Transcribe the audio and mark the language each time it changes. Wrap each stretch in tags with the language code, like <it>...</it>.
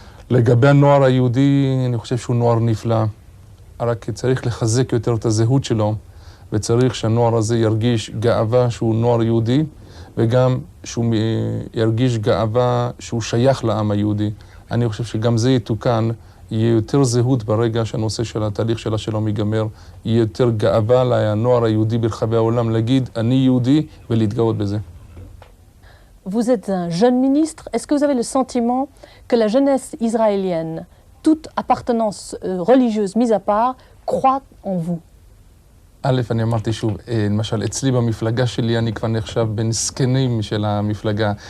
<he>לגבי הנוער היהודי, אני חושב שהוא נוער נפלא. רק צריך לחזק יותר את הזהות שלו, וצריך שהנוער הזה ירגיש גאווה שהוא נוער יהודי, וגם שהוא ירגיש גאווה שהוא שייך לעם היהודי. אני חושב שגם זה יתוקן, יהיה יותר זהות ברגע שהנושא של התהליך של השלום ייגמר, יהיה יותר גאווה לנוער היהודי ברחבי העולם להגיד, אני יהודי, ולהתגאות בזה.</he> <fr>Vous êtes un jeune ministre. Est-ce que vous avez le sentiment que la jeunesse israélienne, toute appartenance religieuse mise à part, croit en vous?</fr> <he>א', אני אמרתי שוב, למשל, אצלי במפלגה שלי אני כבר נחשב בין זקנים של המפלגה.</he>